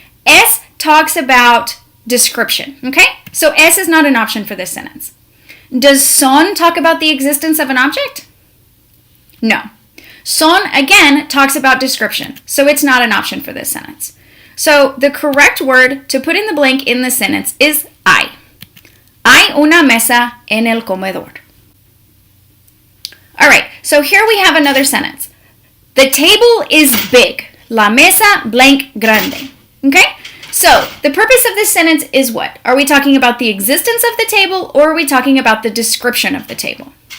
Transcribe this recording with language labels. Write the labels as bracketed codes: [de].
[en] Es talks about description, okay? So es is not an option for this sentence. Does son talk about the existence of an object? No. Son, again, talks about description, so it's not an option for this sentence. So the correct word to put in the blank in the sentence is hay. [es] Hay una mesa en el comedor. [en] All right, so here we have another sentence. The table is big. [es] La mesa blank grande. [en] Okay? So the purpose of this sentence is what? Are we talking about the existence of the table or are we talking about the description of the table?